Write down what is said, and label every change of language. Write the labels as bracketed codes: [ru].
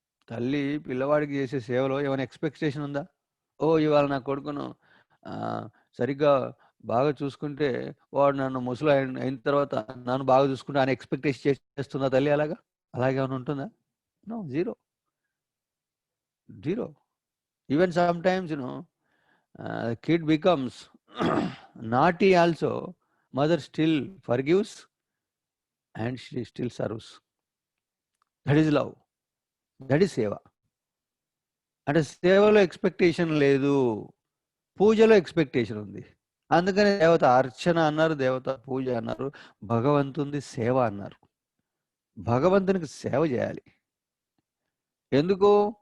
[te] తల్లి పిల్లవాడికి చేసే సేవలో ఏమైనా ఎక్స్పెక్టేషన్ ఉందా? ఇవాళ నా కొడుకును సరిగ్గా బాగా చూసుకుంటే వాడు నన్ను ముసలి అయిన తర్వాత నన్ను బాగా చూసుకుంటే ఆయన ఎక్స్పెక్టేషన్ చేస్తుందా తల్లి? అలాగే ఏమైనా ఉంటుందా? [en] No, zero. Even sometimes, kid becomes naughty also, mother still forgives and she still serves. That is love. That is seva. [te] అంటే సేవలో ఎక్స్పెక్టేషన్ లేదు, పూజలో ఎక్స్పెక్టేషన్ ఉంది. అందుకని దేవత అర్చన అన్నారు, దేవత పూజ అన్నారు, భగవంతుని సేవ అన్నారు. భగవంతునికి సేవ చేయాలి. ఎందుకు?